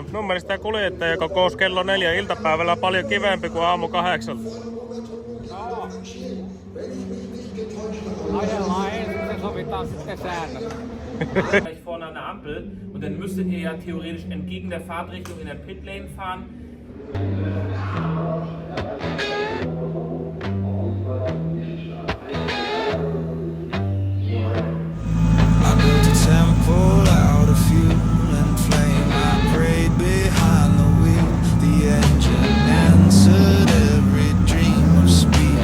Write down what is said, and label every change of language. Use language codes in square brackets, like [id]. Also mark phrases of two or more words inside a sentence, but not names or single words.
[fi] Mun mielestä tämä kuljettaja kokous kello 4 iltapäivällä on paljon kivempi kuin aamu 8. Ajellaan ensin, sovitaan sitten säännöt. [de] Gleich vorne an der Ampel und dann müsstet ihr ja theoretisch entgegen der Fahrtrichtung in der Pitlane fahren. [en] I built a temple out of fuel and flame. I prayed behind the wheel. The engine answered every dream of speed.